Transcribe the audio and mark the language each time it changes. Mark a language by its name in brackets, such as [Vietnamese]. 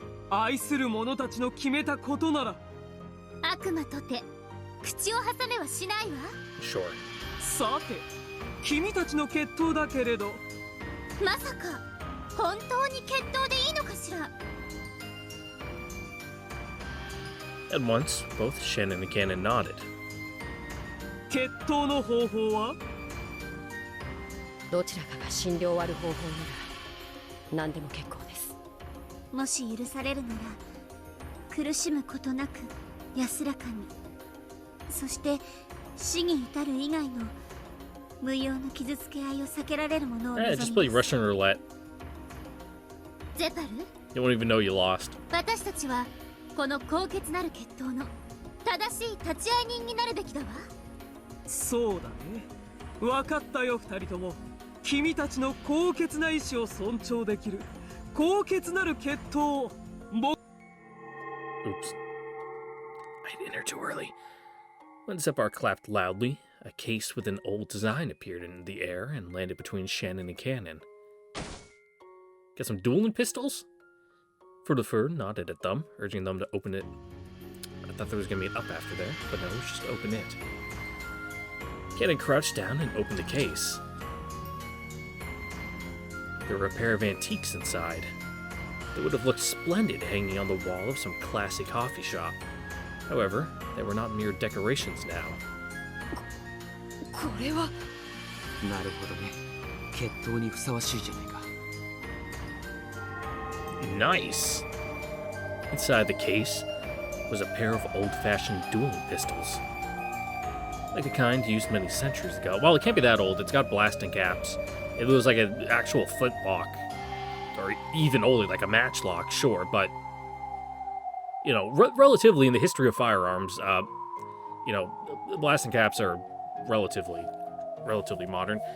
[Japanese] 愛する者たちの決めたことなら。悪魔とて口を挟めはしないわ。 [English] Sure. [Japanese] さて、君たちの決闘だけれど。まさか本当に決闘でいいのかしら。 [English] At once, both Shannon and Cannon nodded. [Japanese] 決闘の方法は？どちらかが死んで終わる方法なら何でも結構です。もし許されるなら苦しむことなく安らかに、そして死に至る以外の無用の傷つけ合いを避けられるものを望み Eh, ます。 [English] just play Russian roulette. [Japanese] ゼパル、 [English] You won't even know you lost. [Japanese] 私たちはこの高潔なる決闘の正しい立ち会い人になるべきだわ。そうだね。分かったよ2人とも。君たちの高潔な意志を尊重できる高潔なる決闘を僕 [English] Oops. I hit enter too early. When Zephyr clapped loudly, a case with an old design appeared in the air and landed between Shannon and Cannon. Got some dueling pistols? Fur nodded at them, urging them to open it. I thought there was going to be an up after there, but no, it's just open it. Cannon crouched down and opened the case. There were a pair of antiques inside. They would have looked splendid hanging on the wall of some classy coffee shop. However, they were not mere decorations now. [Japanese] これはなるほどね。決闘にふさわしいじゃないか。 [English] Nice! Inside the case was a pair of old-fashioned dueling pistols. Like the kind used many centuries ago. Well, it can't be that old. It's got blasting caps. If it was like an actual flintlock, or even older, like a matchlock, sure, but, you know, relatively in the history of firearms, you know, blasting caps are relatively modern.